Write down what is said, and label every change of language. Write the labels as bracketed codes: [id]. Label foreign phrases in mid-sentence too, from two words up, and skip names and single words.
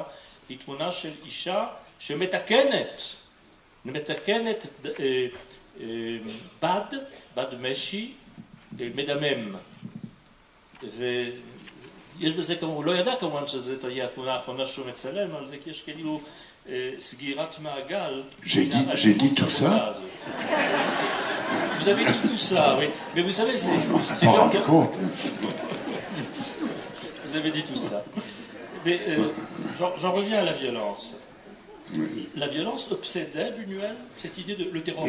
[he] היא תמונה של אישה שמתקנת בד משי מדמם. ויש בזה כמובן, הוא לא ידע כמובן שזה תהיה התמונה האחרונה שהוא מצלם, אבל זה כי יש כאילו סגירת מעגל. [fr] J'ai dit tout ça? Vous avez dit tout ça, oui. Mais vous savez, c'est... Vous avez dit tout ça. Mais j'en reviens à la violence. La violence obsédait Buñuel, cette idée de le terrorisme.